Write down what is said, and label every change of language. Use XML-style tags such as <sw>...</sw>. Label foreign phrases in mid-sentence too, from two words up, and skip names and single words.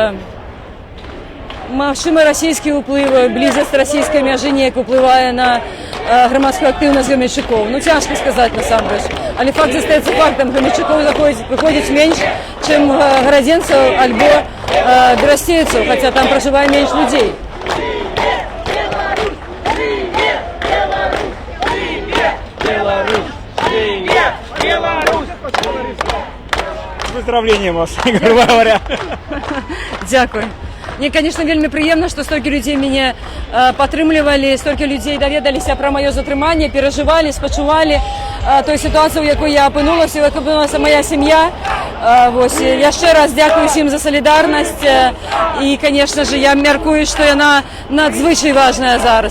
<be>Магчыма, расійскі ўплыў, блізасць расійскай мяжы неяк уплывае на грамадскую актыўнасць гамельчукоў. Ну, цяжка сказаць насамрэч. Але факт застаецца фактам. Гамельчукоў выходзіць менш, чым гарадзенцаў альбо берасцейцаў, хаця там пражывае менш людзей.</be> <ru>С выздоровлением вас, грубо говоря.</ru> <be>Дякую. Мне, конечно, вельмі прыемна, што столькі людзей мяне падтрымлівалі, столькі людзей даведаліся пра маё затрыманне, перажывалі, спачувалі той сітуацыі, у якой я апынулася, у якой апынулася моя сям'я. Вось, яшчэ раз дзякую усім за салідарнасць і,</be> <ru>конечно же,</ru> <be>я мяркую, што яна надзвычай важная зараз.</be>